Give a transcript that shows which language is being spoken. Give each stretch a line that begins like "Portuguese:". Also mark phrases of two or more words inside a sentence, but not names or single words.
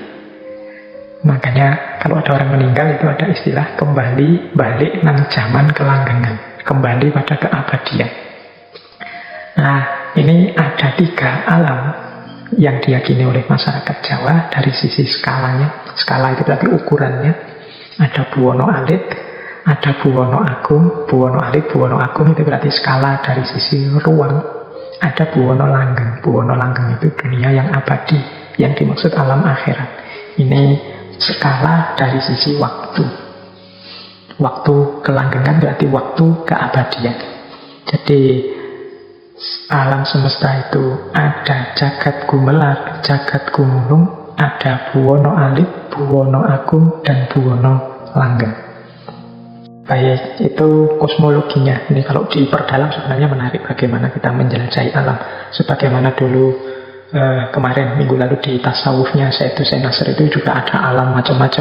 Indonesian: Makanya kalau ada orang meninggal itu ada istilah kembali
Javanese: balik nang
Indonesian: zaman kelanggengan. Kembali pada keabadian. Nah, ini ada 3 alam yang diyakini oleh masyarakat Jawa dari sisi skalanya. Skala itu berarti ukurannya. Ada
Javanese: buwono alit,
Indonesian: ada
Javanese: buwono agung. Buwono alit, buwono agung
Indonesian: itu berarti skala dari sisi ruang. ada
Javanese: buwono langgeng. Buwono langgeng
Indonesian: itu dunia yang abadi, yang dimaksud alam akhirat. Ini skala dari sisi waktu. Waktu kelanggengan berarti waktu keabadian. Jadi alam semesta itu ada
Javanese: jagat gumelar, jagat gumulung,
Indonesian: ada
Javanese: buwono alit, buwono agung, dan buwono langgeng.
Indonesian: Baik, itu kosmologinya. Ini kalau diperdalam sebenarnya menarik bagaimana kita menjelajahi alam. Sebagaimana dulu kemarin minggu lalu di tasawufnya Sayyidus Senasr itu juga ada alam macam-macam.